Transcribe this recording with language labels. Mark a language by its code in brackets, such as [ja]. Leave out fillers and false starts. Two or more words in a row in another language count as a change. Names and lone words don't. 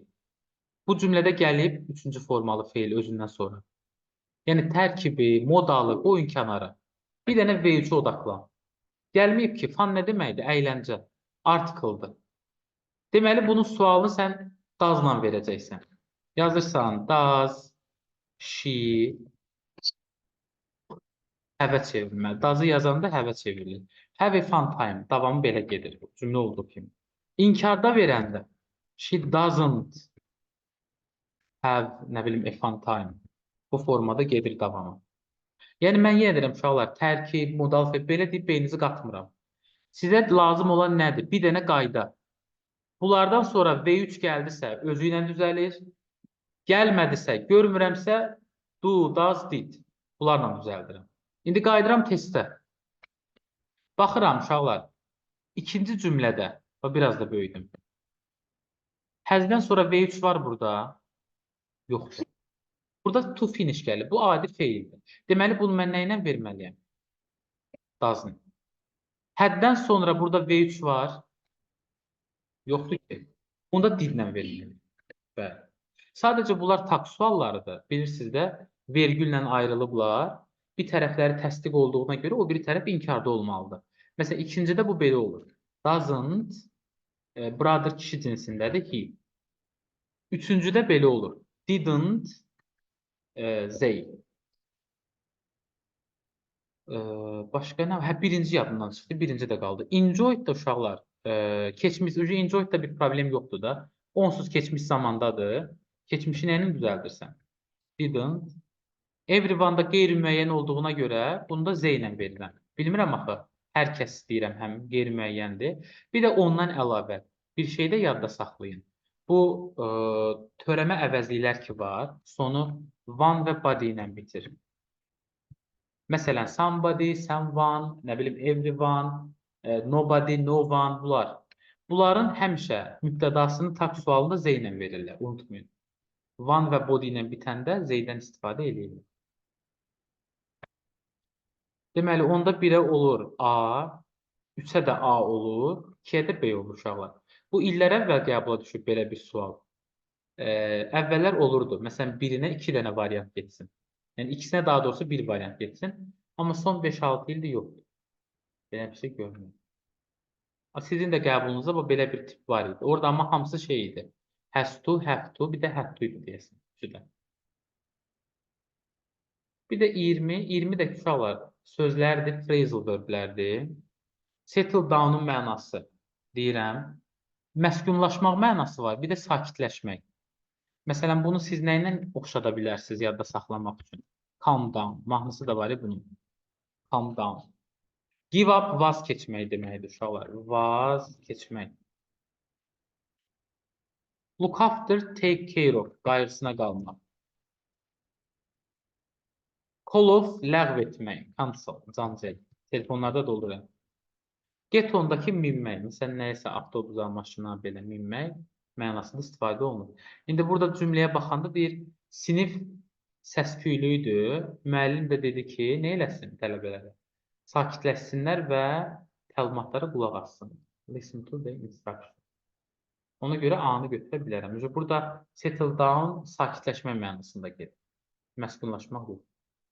[az] Bu cümlədə gəlib üçüncü formalı feil özündən sonra. Yəni tərkibi, modalı qoyun kənara. Bir dənə V3-ə odaqlan. Gəlməyib ki, fun nə deməkdir? Əyləncə. Article-dır. Deməli, bunun sualını sən does-la verəcəksən. Yazırsan, [en] does she have-ə [az] çevrilməli. Does-ı yazanda have-ə çevrilir. [en] Have a fun time. [az] Davamı belə gedir. Cümlə olduğu kimi. İnkarda verəndə [en] she doesn't have, [az] nə bilim, [en] a fun time. [az] Bu formada gedir davamı. Yəni, mən yenə deyirəm, uşaqlar, tərkib, modal, belə deyib, beyninizi qatmıram. Sizə lazım olan nədir? Bir dənə qayda. Bunlardan sonra V3 gəldisə, özü ilə düzəlir. Gəlmədisə, görmürəmsə, [en] do, does, did. [az] Bunlarla düzəldirəm. İndi qayıdıram testə. Baxıram, uşaqlar, ikinci cümlədə, biraz da böyüdüm. Həzdən sonra V3 var burada. Yoxdur. Burada [en] to finish [az] gəlir. Bu adi feildir. Deməli, bunu mən nə ilə verməliyəm? Doesn't. Həddən sonra burada V3 var. Yoxdur ki. Onda didlə verilməli. Bəli. Sadəcə bunlar tak suallarıdır. Bilirsiniz də, vergüllə ayrılıblar. Bir tərəfləri təsdiq olduğuna görə o biri tərəf inkarda olmalıdır. Məsələn, ikincidə bu belə olur. Doesn't, brother kişi cinsindədir, he. Üçüncüdə belə olur. [en] Didn't, they. [az] Başqa nə? Hə, birinci yadımdan çıxdı, birinci də qaldı. Enjoyed da uşaqlar. Keçmiş, enjoyed da bir problem yoxdur da. Onsuz keçmiş zamandadır. Keçmişi nə ilə düzəldirsən? Didn't. Everyone-da qeyri-müəyyən olduğuna görə bunda Z ilə verirəm. Bilmirəm axı. Hər kəs istəyirəm, həm qeyri-müəyyəndir. Bir də ondan əlavə bir şey də yadda saxlayın. Bu törəmə əvəzliklər ki var, sonu one və body ilə bitir. Məsələn, [en] somebody, someone, [az] nə bilim, [en] everyone, nobody, no one, [az] bunlar. Bunların həmişə mübtədasını tak sualında Z ilə verirlər, unutmayın. One və body ilə bitəndə Z-dən istifadə edilir. Deməli, onda 1-ə olur A, 3-ə də A olur, 2-yə də B olur uşaqlar. Bu illər əvvəl qəbula düşüb belə bir sual. Əvvəllər olurdu. Məsələn, birinə 2 dənə variant getsin. Yəni, ikisinə daha doğrusu bir variant getsin. Amma son 5-6 ildir yoxdur. Belə bir şey görmüyorum. Sizin də qəbulunuzda bu belə bir tip var idi. Orada amma hamısı şey idi. [en] Has to, have to, [az] bir də [en] have to [az] idi deyəsin. Bir də 20, 20 də uşaqlar sözlərdir, [en] phrasal verblərdir. Settle down-un [az] mənası deyirəm. Məskunlaşmaq mənası var, bir də sakitləşmək. Məsələn, bunu siz nə ilə oxşada bilərsiniz yadda saxlamaq üçün? [en] Calm down, [az] mahnısı da var ya bunun. [en] Calm down. Give up, [az] vaz keçmək deməkdir uşaqlar. Vaz keçmək. [en] Look after, take care of, [az] qayğısına qalmaq. [en] Call off, [az] ləğv etmək, cancel, cancel. Telefonlarda doldururam. Get ondakı minmək, məsələn, nəyəsə avtobusa, maşına belə minmək mənasında istifadə olunur. İndi burada cümləyə baxanda deyir, sinif səs-küylüydür. Müəllim də dedi ki, nə eləsin tələbələrə? Sakitləşsinlər və təlimatlara qulaq assın. [en] Listen to the instruction. [az] Ona görə A-nı götürə bilərəm. Burada [en] settle down [az] sakitləşmə mənasında gedir. Məskunlaşmaq yox.